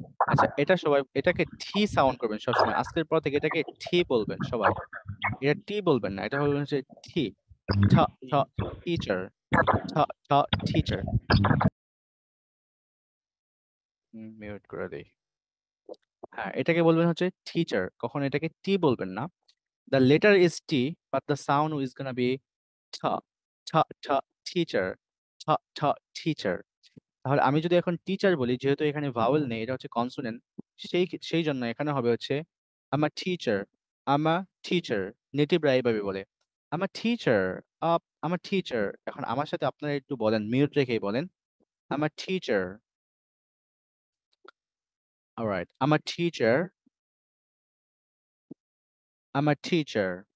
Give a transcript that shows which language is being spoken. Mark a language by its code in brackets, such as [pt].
[bn] আচ্ছা, এটা সবাই এটাকে টি সাউন্ড করবেন সবসময়। আজকের পর থেকে এটাকে টি বলবেন সবাই। এটা টি বলবেন না, এটা বলবেন হচ্ছে টি, ঠ, ঠ, টিচার, ঠ, ঠ, টিচার। মিউট করে দিই। হ্যাঁ, এটাকে বলবেন হচ্ছে টিচার, কখনো এটাকে টি বলবেন না। [en] The letter is T, but the sound is gonna be T, T, T, teacher, T, T, teacher. [bn] তাহলে আমি যদি এখন টিচার বলি, যেহেতু এখানে ভাওয়েল নেই, এটা হচ্ছে কনসোনেন্ট, সেই জন্য এখানে হবে হচ্ছে [en] I'm a teacher, I'm a teacher. [bn] নেটিভরা এইভাবে বলে [en] I'm a teacher, I'm a teacher. [bn] এখন আমার সাথে আপনারা একটু বলেন, মিউট রেখেই বলেন [en] I'm a teacher. Alright, I'm a teacher, I'm a teacher.